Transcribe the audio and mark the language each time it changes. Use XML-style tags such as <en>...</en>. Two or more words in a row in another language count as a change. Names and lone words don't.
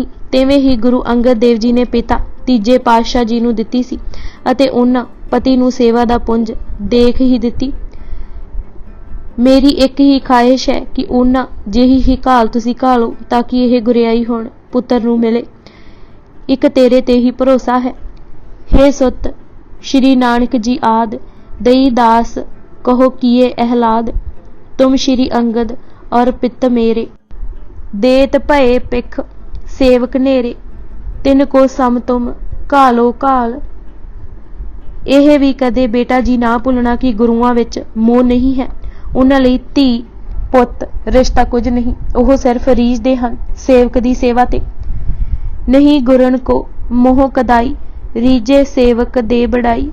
<pa>ਤਿਵੇਂ ਹੀ ਗੁਰੂ ਅੰਗਦ ਦੇਵ ਜੀ ਨੇ ਪਿਤਾ ਤੀਜੇ ਪਾਤਸ਼ਾਹ ਜੀ ਨੂੰ ਦਿੱਤੀ ਸੀ ਅਤੇ ਉਹਨਾਂ ਪਤੀ ਨੂੰ ਸੇਵਾ ਦਾ ਪੁੰਜ ਦੇਖ ਹੀ ਦਿੱਤੀ। ਮੇਰੀ ਇੱਕ ਹੀ ਖਾਹਿਸ਼ ਹੈ ਕਿ ਉਹਨਾਂ ਜਿਹੀ ਹੀ ਘਾਲ ਤੁਸੀਂ ਘਾਲੋ ਤਾਂ ਕਿ ਇਹ ਗੁਰਿਆਈ ਹੁਣ ਪੁੱਤਰ ਨੂੰ ਮਿਲੇ। ਇੱਕ ਤੇਰੇ ਤੇ ਹੀ ਭਰੋਸਾ ਹੈ।</pa> <hi>हे ਸੁਤ श्री नानक जी आद, दई दास कहो किए अहलाद। तुम श्री अंगद और पित मेरे, देत भये पिख सेवक नेरे। तिन को सम तुम घालो घाल।</hi> <pa>ਇਹ ਵੀ ਕਦੇ ਬੇਟਾ ਜੀ ਨਾ ਭੁੱਲਣਾ ਕਿ ਗੁਰੂਆਂ ਵਿੱਚ ਮੋਹ ਨਹੀਂ ਹੈ। ਉਹਨਾਂ ਲਈ ਧੀ ਪੁੱਤ ਰਿਸ਼ਤਾ ਕੁਝ ਨਹੀਂ, ਉਹ ਸਿਰਫ ਰੀਝਦੇ ਹਨ ਸੇਵਕ ਦੀ ਸੇਵਾ ਤੇ।</pa> <hi>नहीं गुरन को मोह कदाई, रीझे सेवक दे बड़ाई।</hi>